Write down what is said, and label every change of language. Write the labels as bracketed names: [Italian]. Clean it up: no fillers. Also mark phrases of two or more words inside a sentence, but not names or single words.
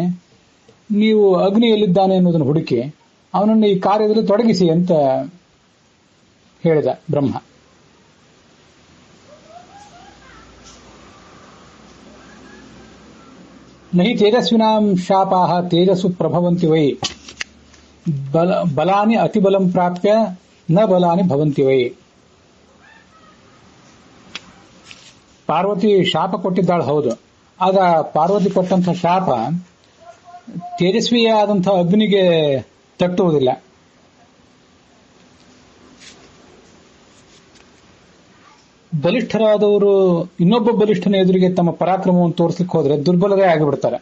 [Kannada] ನೀವು ಅಗ್ನಿ ಎಲ್ಲಿದ್ದಾನೆ ಅನ್ನೋದನ್ನು ಹುಡುಕಿ ಅವನನ್ನು ಈ ಕಾರ್ಯದಲ್ಲಿ ತೊಡಗಿಸಿ ಅಂತ ಹೇಳಿದ ಬ್ರಹ್ಮ. [Sanskrit] ನಹಿ ತೇಜಸ್ವಿನಾಂ ಶಾಪಾಹ ತೇಜಸ್ಸು ಪ್ರಭವಂತಿ ವೈ ಬಲಾನಿ ಅತಿಬಲಂ ಪ್ರಾಪ್ಯ ನ ಬಲಾನಿ ಭವಂತಿ ವೈ. [Kannada] ಪಾರ್ವತಿ ಶಾಪ ಕೊಟ್ಟಿದ್ದಾಳೆ, ಹೌದು. ಆಗ ಪಾರ್ವತಿ ಕೊಟ್ಟಂತಹ ಶಾಪ ತೇಜಸ್ವಿಯಾದಂತಹ ಅಗ್ನಿಗೆ ತಟ್ಟುವುದಿಲ್ಲ. ಬಲಿಷ್ಠರಾದವರು ಇನ್ನೊಬ್ಬ ಬಲಿಷ್ಠನ ಎದುರಿಗೆ ತಮ್ಮ ಪರಾಕ್ರಮವನ್ನು ತೋರಿಸಲಿಕ್ಕೆ ಹೋದ್ರೆ ದುರ್ಬಲರೇ ಆಗಿಬಿಡ್ತಾರೆ.